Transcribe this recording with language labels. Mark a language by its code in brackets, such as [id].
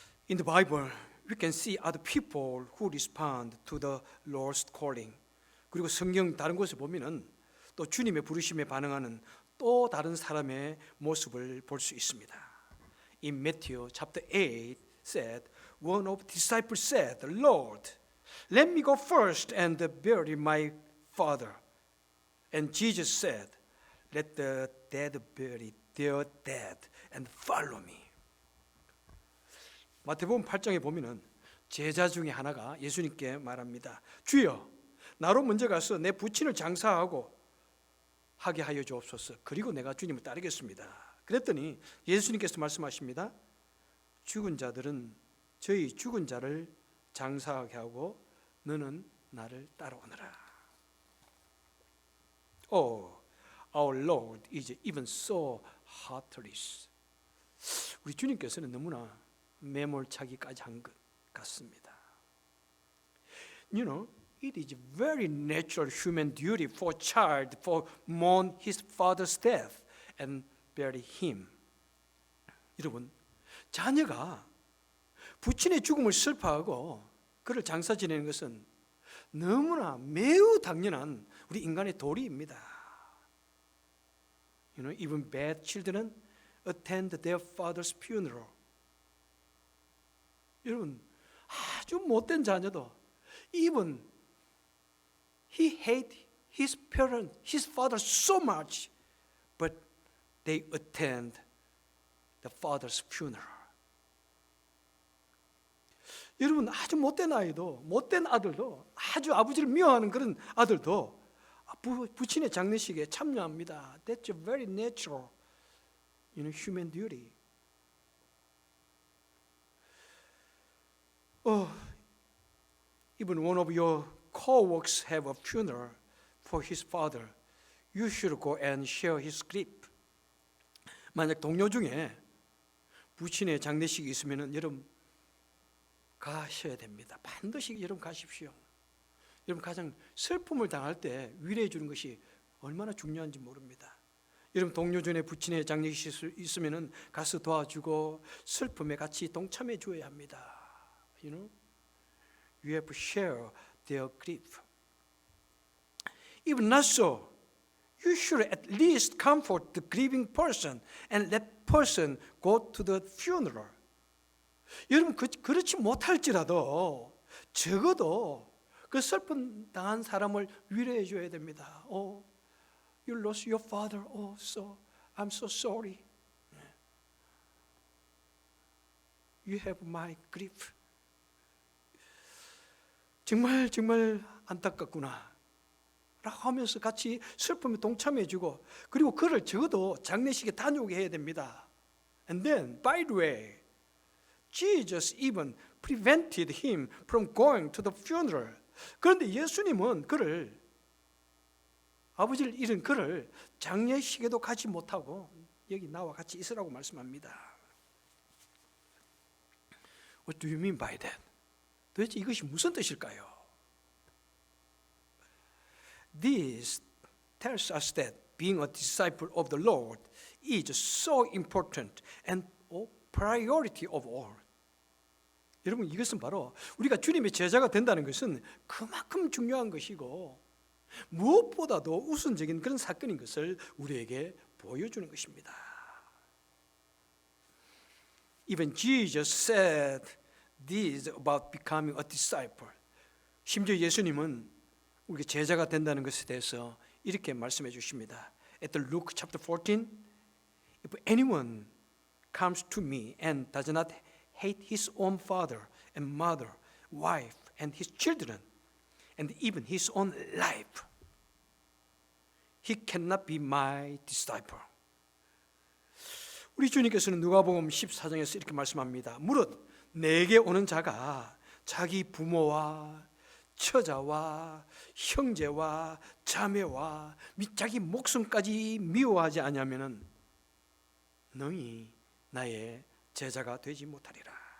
[en] In the Bible, we can see other people who respond to the Lord's calling. [ko] 그리고 성경 다른 곳에 보면은 또 주님의 부르심에 반응하는 또 다른 사람의 모습을 볼 수 있습니다. [en] In Matthew chapter 8 said, one of the disciples said, Lord, let me go first and bury my father. And Jesus said, let the dead bury their dead and follow me. [ko] 마태복음 8장에 보면은 제자 중에 하나가 예수님께 말합니다. 주여, 나로 먼저 가서 내 부친을 장사하고 하게 하여 주옵소서. 그리고 내가 주님을 따르겠습니다. 그랬더니 예수님께서 말씀하십니다. 죽은 자들은 저희 죽은 자를 장사하게 하고 너는 나를 따라오너라. [en] Oh, our Lord is even so heartless. [ko] 우리 주님께서는 너무나 매몰차기까지 한 것 같습니다. [en] You know, It is very natural human duty for a child for mourn his father's death and bury him. [ko] 여러분, 자녀가 부친의 죽음을 슬퍼하고 그를 장사 지내는 것은 너무나 매우 당연한 우리 인간의 도리입니다. [en] Even bad children attend their father's funeral. [ko] 여러분, 아주 못된 자녀도 [en] even he hate his parent, his father so much, but they attend the father's funeral. [ko] 여러분, 아주 못된 아이도, 못된 아들도, 아주 아버지를 미워하는 그런 아들도 부친의 장례식에 참여합니다. [en] That's a very natural, human duty. Even one of your co-workers have a funeral for his father. You should go and share his grief. [ko] 만약 동료 중에 부친의 장례식이 있으면 여러분 가셔야 됩니다. 반드시 여러분 가십시오. 여러분 가장 슬픔을 당할 때 위로해 주는 것이 얼마나 중요한지 모릅니다. 여러분 동료 중에 부친의 장례식이 있으면 가서 도와주고 슬픔에 같이 동참해 줘야 합니다. [en] You have to share their grief. Even not so, you should at least comfort the grieving person and let person go to the funeral. [ko] 여러분 그렇지 못할지라도 적어도 그 슬픔 당한 사람을 위로해 줘야 됩니다. [en] Oh, you lost your father. Oh, so I'm so sorry. You have my grief. [ko] 정말 안타깝구나 라고 하면서 같이 슬픔에 동참해 주고 그리고 그를 적어도 장례식에 다녀오게 해야 됩니다. [en] And then, by the way, Jesus even prevented him from going to the funeral. [ko] 그런데 예수님은 그를 아버지를 잃은 그를 장례식에도 가지 못하고 여기 나와 같이 있으라고 말씀합니다. [en] What do you mean by that? [ko] 도대체 이것이 무슨 뜻일까요? [en] This tells us that being a disciple of the Lord is so important and a priority of all. [ko] 여러분 이것은 바로 우리가 주님의 제자가 된다는 것은 그만큼 중요한 것이고 무엇보다도 우선적인 그런 사건인 것을 우리에게 보여주는 것입니다. [en] Even Jesus said this about becoming a disciple. [ko] 심지어 예수님은 우리가 제자가 된다는 것에 대해서 이렇게 말씀해 주십니다. [en] At Luke chapter 14, if anyone comes to me and does not hate his own father and mother, wife and his children, and even his own life, he cannot be my disciple. [ko] 우리 주님께서는 누가복음 14장에서 이렇게 말씀합니다. 무릇 내게 오는 자가 자기 부모와 처자와 형제와 자매와 자기 목숨까지 미워하지 아니하면은 너희 나의 제자가 되지 못하리라.